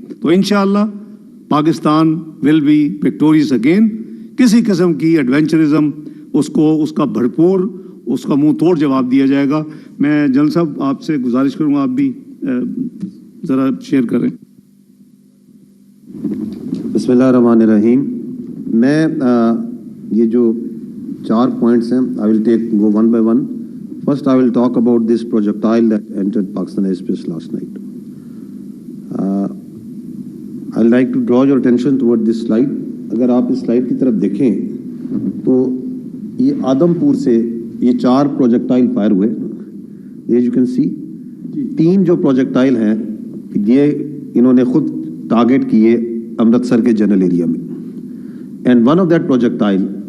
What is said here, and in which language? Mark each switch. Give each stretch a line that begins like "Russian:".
English: تو انشاءاللہ Pakistan will be victorious again.
Urdu: کسی قسم کی ایڈونچرزم اس کا بھرپور اس کا منہ توڑ جواب دیا جائے گا. میں جنرل صاحب آپ سے گزارش کروں گا آپ بھی ذرا شیئر کریں. بسم اللہ الرحمن الرحیم. میں یہ جو 4 پوائنٹس ہیں
English: I will go one by one. First I will talk about this projectile that entered Pakistan airspace last night. I would like to draw your attention toward this slide.
Urdu: اگر آپ اس سلائڈ کی طرف دیکھیں تو یہ آدم پور سے یہ 4 پروجیکٹائل فائر ہوئے. یہ
English: you can see
Urdu: 3 جو پروجیکٹائل ہیں یہ انہوں نے خود ٹارگٹ کیے امرتسر کے جنرل ایریا میں.
English: and one of that projectile